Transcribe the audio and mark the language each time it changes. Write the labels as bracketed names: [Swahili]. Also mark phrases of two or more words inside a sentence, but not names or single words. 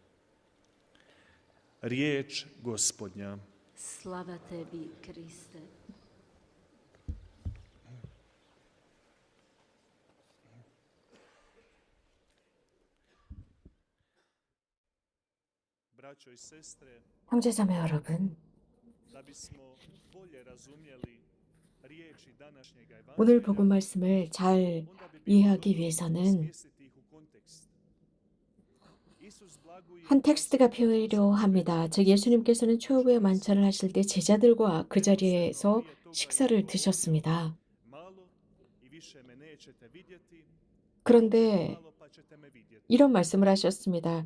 [Croatian] Riječ Gospodnja. Slava tebi, Kriste. Braćo i sestre, [Korean] 형제자매 여러분, [Croatian] da bismo bolje razumjeli riječi današnjega [Korean] 오늘 복음 말씀을 잘 이해하기 위해서는 한 텍스트가 필요합니다. 즉 예수님께서는 초호의 만찬을 하실 때 제자들과 그 자리에서 식사를 드셨습니다. 그런데 이런 말씀을 하셨습니다.